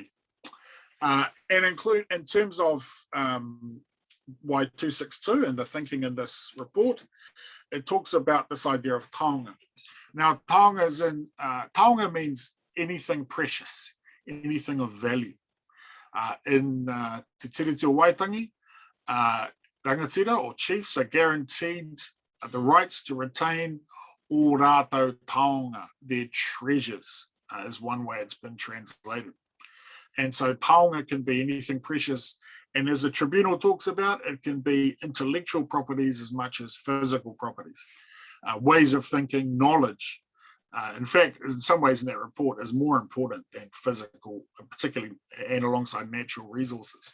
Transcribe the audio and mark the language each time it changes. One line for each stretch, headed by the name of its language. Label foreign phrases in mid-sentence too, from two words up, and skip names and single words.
English: And in terms of Y262 and the thinking in this report, it talks about this idea of taonga. Now, taonga means anything precious, anything of value. In Te Tiriti o Waitangi, rangatira or chiefs are guaranteed the rights to retain
Māori: o rātou taonga,
English: their treasures, is one way it's been translated. And so taonga can be anything precious, and as the Tribunal talks about, it can be intellectual properties as much as physical properties, ways of thinking, knowledge. In fact, in some ways in that report is more important than physical, particularly and alongside natural resources.